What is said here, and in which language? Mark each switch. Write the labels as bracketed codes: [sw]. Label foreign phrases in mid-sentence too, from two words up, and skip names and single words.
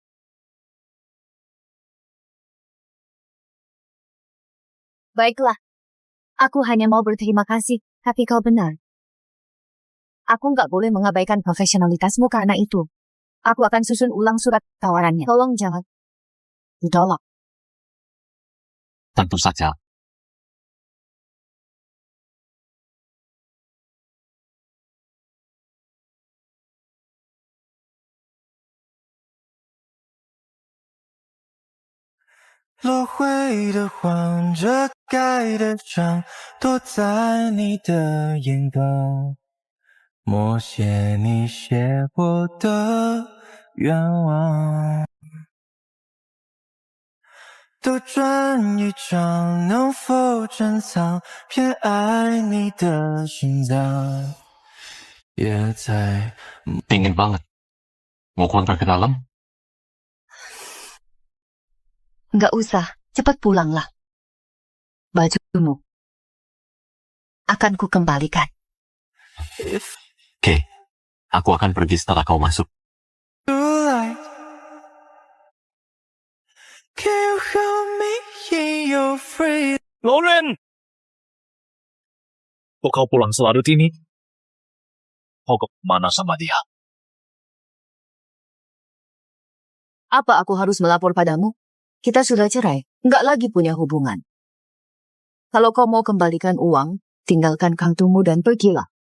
[id] Baiklah. Aku hanya mau berterima kasih, tapi kau benar. Aku nggak boleh mengabaikan profesionalitasmu karena itu. Aku akan susun ulang surat tawarannya. Tolong jangan ditolak. Tentu saja. [zh] 落灰的黄，遮盖的章，躲在你的眼缸，默写你写过的愿望。多转一张，能否珍藏偏爱你的心脏？也在 [id] Dingin banget. Mau kontrak ke dalam? Nggak usah, cepat pulanglah. Bajumu akan ku kembalikan. Oke, aku akan pergi setelah kau masuk. [en] light. Can you help me in your free? [id] Lauren! Kok kau pulang selarut ini? Kau kemana sama dia? Apa aku harus melapor padamu? Kita sudah cerai, nggak lagi punya hubungan. Kalau kau mau kembalikan uang, tinggalkan kantormu dan pergilah.